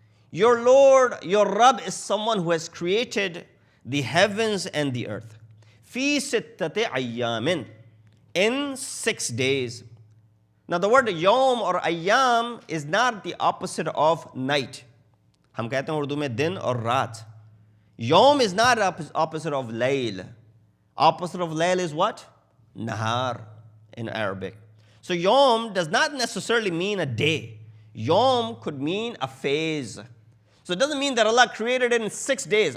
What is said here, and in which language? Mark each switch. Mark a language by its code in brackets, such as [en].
[en] Your Lord, your Rabb is someone who has created the heavens and the earth. [ar] Fi sittati ayyamin, [en] in 6 days. Now the word yawm or ayyam is not the opposite of night. [hi] हम कहते हैं उर्दू में दिन और रात. [en] Yawm is not opposite of layl. Opposite of layl is what? Nahar in Arabic. So yawm does not necessarily mean a day. Yawm could mean a phase. So it doesn't mean that Allah created it in 6 days.